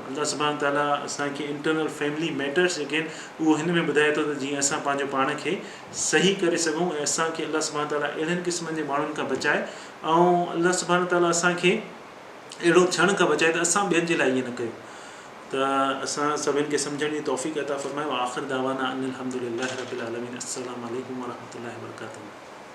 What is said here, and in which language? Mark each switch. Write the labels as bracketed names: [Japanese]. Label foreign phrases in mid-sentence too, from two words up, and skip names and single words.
[Arabic] الله سبحانه تعالى [Sindhi] असांखे [English] internal family matters [Sindhi] जेके आहिनि उहो हिन में ॿुधाए थो त जीअं असां पंहिंजो पाण खे सही करे सघूं ऐं असांखे [Arabic] الله سبحانه تعالى [Sindhi] अहिड़नि क़िस्मनि जे माण्हुनि खां बचाए। ऐं [Arabic] الله سبحانه تعالى [Sindhi] असांखे अहिड़ो थियण खां बचाए त असां ॿियनि जे लाइ ईअं न कयूं। त असां सभिनि खे सम्झण जी तौफ़ीक़ अता फ़रमाए। [Arabic] آخر دعوانا أن الحمد لله رب العالمين. السلام عليكم ورحمة الله وبركاته.